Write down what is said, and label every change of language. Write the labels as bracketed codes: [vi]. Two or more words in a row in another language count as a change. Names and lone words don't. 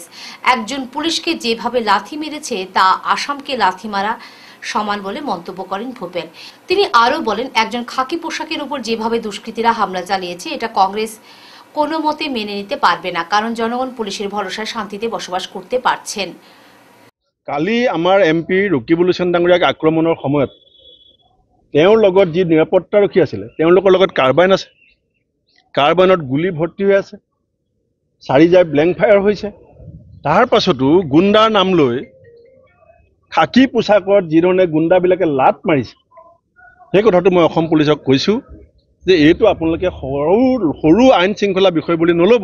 [bn] একজন পুলিশকে যেভাবে লাথি মেরেছে তা আসামকে লাথি মারা সমান বলে মন্তব্য করেন ভূপেন। তিনি আরও বলেন, একজন খাকি পোশাকের উপর যেভাবে দুষ্কৃতীরা হামলা চালিয়েছে এটা কংগ্রেস কোনো মতে মেনে নিতে পারবে না, কারণ জনগণ পুলিশের ভরসায় শান্তিতে বসবাস করতে পারছেন। [as] কালি আমাৰ এমপি ৰকিবুল হোসেন ডাঙৰীয়াক আক্ৰমণৰ সময়ত তেওঁৰ লগত যি নিৰাপত্তাৰক্ষী আছিলে তেওঁলোকৰ লগত কাৰ্বাইন আছে। কাৰ্বাইনত গুলি ভৰ্তি হৈ আছে, 4 জাই [en] blank fire [as] হৈছে। তাৰ পাছতো গুণ্ডাৰ নাম লৈ খাকী পোছাকত যিধৰণে গুণ্ডাবিলাকে লাট মাৰিছে, সেই কথাটো মই অসম পুলিচক কৈছোঁ যে এইটো আপোনালোকে সৰু আইন শৃংখলা বিষয় বুলি নল'ব।